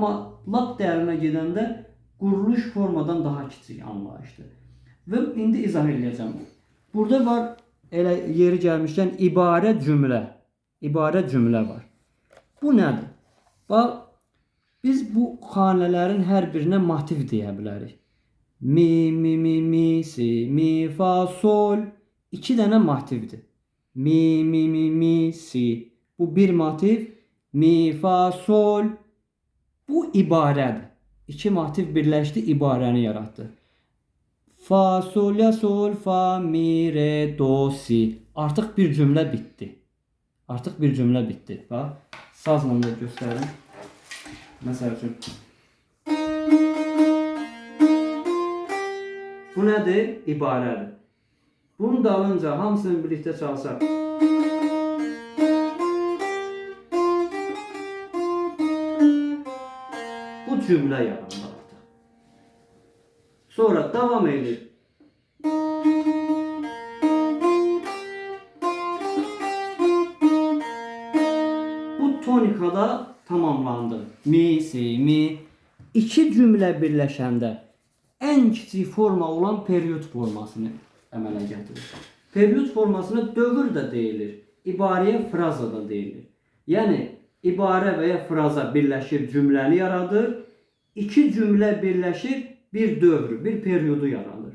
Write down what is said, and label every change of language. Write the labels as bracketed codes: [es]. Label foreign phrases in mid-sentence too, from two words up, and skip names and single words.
[az] Amma lap dərinə gedəndə quruluş formadan daha kiçik anlayışdır. Və indi izah edəcəm. Burada var, elə yeri gəlmişkən ibarə cümlə. İbarə cümlə var. Bu nədir? Bax, biz bu xanələrin hər birinə motiv deyə bilərik. Mi, mi, mi, mi, si, mi, fa, sol. 2 dənə motivdir. Mi, mi, mi, mi, si. Bu bir motiv. Mi, fa, sol. Bu ibarədir. 2 motiv birləşdi, ibarəni yaratdı. Fa, sol, la, sol, fa, mi, re, do, si. Artıq bir cümlə bitdi. Artıq bir cümlə bitdi. Bax, sazla da göstərim. Məsəl üçün. Bu nədir? İbarədir. Bunun dalınca hamısını birlikdə çalsaq. Bu cümlə yaranır artıq. Sonra davam edir. Bu tonikada tamamlandı. Mi, si, mi. 2 cümlə birləşəndə ən kiçik forma olan period formasını əmələ gətirir. Period formasına dövr də deyilir. İbarəyə fraza da deyilir. Yəni, ibarə və ya fraza birləşir, cümləni yaradır. 2 cümlə birləşir, bir dövr, bir periodu yaradır.